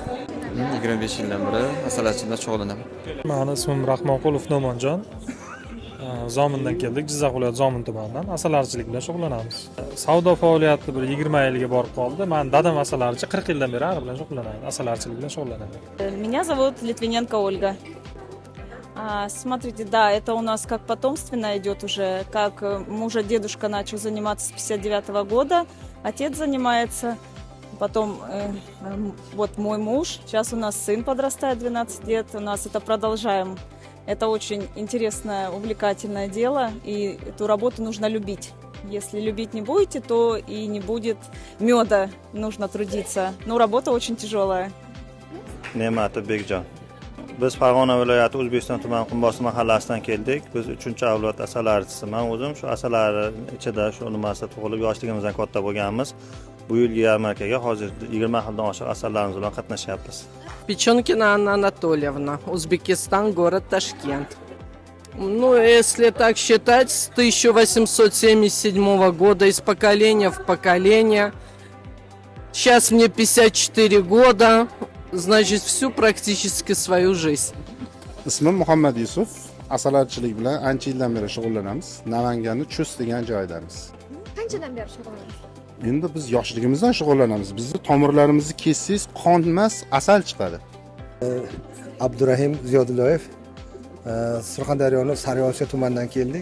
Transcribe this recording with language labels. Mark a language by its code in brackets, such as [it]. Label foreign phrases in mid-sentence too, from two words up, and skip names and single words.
[uz] 25 yildan beri asalarichilikda shug'ullanaman. Meni ismim Rahmonqulov No'monjon. Zomindan keldik, Jizzax viloyati Zomin tumanidan asalarichilik bilan shug'ullanamiz. Savdo faoliyati bir 20 yilga borib qoldi. Men dadam asalarichi 40 yildan beri bilan shug'ullanadi, asalarichilik bilan shug'ullanadi. [ru] Меня зовут Литвиненко Ольга. Смотрите, да, это у нас как потомственно идет уже, как мужа дедушка начал заниматься с 59 года, отец занимается, потом вот мой муж, сейчас у нас сын подрастает 12 лет, у нас это продолжаем. Это очень интересное, увлекательное дело, и эту работу нужно любить. Если любить не будете, то и не будет меда, нужно трудиться. Но работа очень тяжелая. [uz] Ne'mati Bekjon. Biz Farg'ona viloyati O'zbekiston tuman Qumbosi mahallasidan keldik. Biz 3-avlod asalarichisiman. O'zim shu asalari ichida shu nimasida tug'ilib, yoshligimizdan katta bo'lganmiz. Bu yilgi yarmarkaga hozir 20 xildan oshiq asallarimiz bilan qatnashyapmiz. [ru] Печенкина Анна Анатольевна, Узбекистан, город Ташкент. Ну, если так считать, с 1877 года из поколения в поколение. Сейчас мне 54 года. Значит, всю практически свою жизнь. [uz] Ismim Muhammad Yusuf. Asalarichilik bilan ancha yildan beri shug'ullanamiz. Namanganning Chus degan joydamiz. Qanchadan beri shug'ullanasiz? Endi biz yoshligimizdan shug'ullanamiz. Bizni tomirlarimizni kessangiz qon emas, asal chiqadi. Abdurahim Ziyodullayev, Surxondaryoning Sariyosha tumanidan keldik.